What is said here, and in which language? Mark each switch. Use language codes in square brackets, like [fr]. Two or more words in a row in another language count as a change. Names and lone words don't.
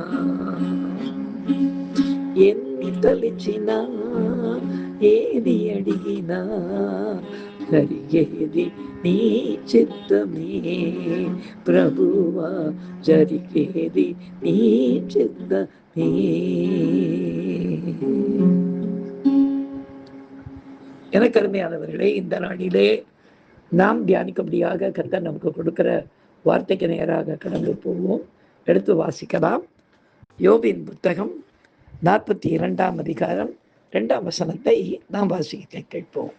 [te] ఎన్ని తలిచినా ఏది అడిగినా జరిగేది నీ చిత్తమే ప్రభువా, జరిగేది నీ చిత్తమే. [ta] எனக்கு அருமையானவர்களே, இந்த நாளிலே நாம் தியானிக்கும்படியாக கர்த்தர் நமக்கு கொடுக்கிற வார்த்தைக்கு நேராக கடந்து போவோம். எடுத்து வாசிக்கலாம். யோபின் புத்தகம் 42ஆம் அதிகாரம் 2ஆம் வசனத்தை நாம் வாசிக்க கேட்போம்.